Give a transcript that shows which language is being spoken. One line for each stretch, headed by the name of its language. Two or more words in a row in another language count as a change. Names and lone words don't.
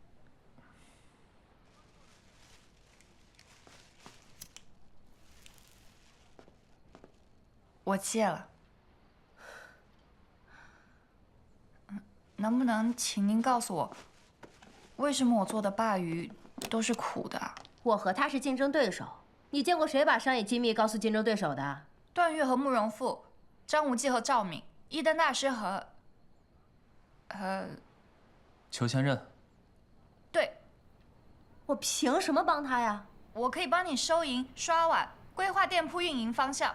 Chinese: 我戒了。能不能請您告訴我，為什麼我做的鮅魚都是苦的？我和他是競爭對手，你見過誰把商業機密告訴競爭對手的？段譽和慕容復，張無忌和趙敏，一燈大師和裘千仞。對。我憑什麼幫他呀？我可以幫你收銀、刷碗、規劃店鋪運營方向。